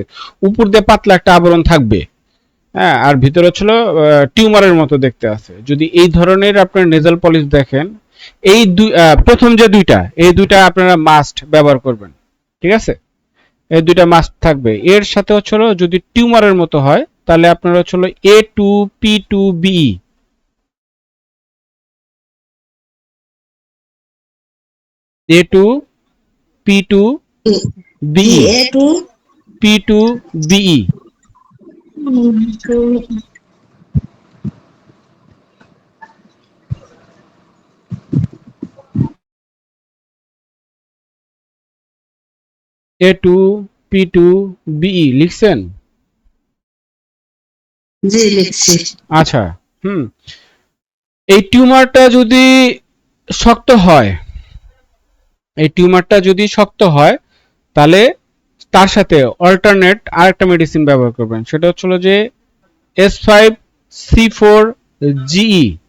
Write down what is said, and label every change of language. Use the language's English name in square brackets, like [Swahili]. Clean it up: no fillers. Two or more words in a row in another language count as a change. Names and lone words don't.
[Bangla] উপর দিয়ে পাতলা একটা আবরণ থাকবে, হ্যাঁ, আর ভিতরে হচ্ছিল টিউমারের মতো দেখতে আছে। যদি এই ধরনের আপনার [English] nasal polyp [Bangla] দেখেন, এই প্রথম যে এই দুইটা আপনারা মাস্ট ব্যবহার করবেন, ঠিক আছে। এই দুইটা মাস্ট থাকবে। এর সাথে হচ্ছিল যদি টিউমারের মতো হয়, তাহলে আপনারা হচ্ছিল A2P2BE, A2P2BE, A2 P2BE, A2P2BE লিখছেন? জি লিখছি। আচ্ছা, এই টিউমারটা যদি শক্ত হয়, তাহলে তার সাথে অল্টারনেট আরেকটা মেডিসিন ব্যবহার করবেন, সেটা হচ্ছিল যে S5C4GE।